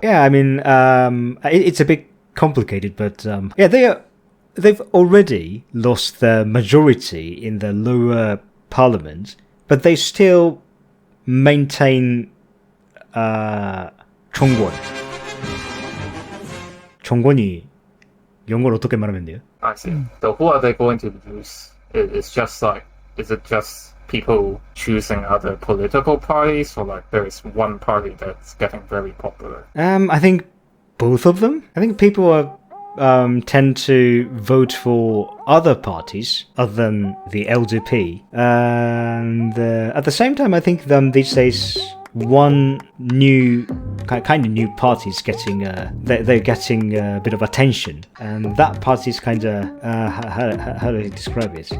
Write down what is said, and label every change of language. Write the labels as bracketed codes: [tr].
[en] Yeah, I mean, it's a bit complicated, but they've already lost the majority in the lower parliament, but they still maintain 정권. [ko] 정권이 영어로 어떻게 말하면 돼요? [en] I see. So who are they going to lose? It's just like, is it just people choosing other political parties, or like there is one party that's getting very popular? I think both of them. I think people tend to vote for other parties other than the LDP, and at the same time, I think these days one new kind of new party is getting they're getting a bit of attention, and that party is kind of how do I describe it?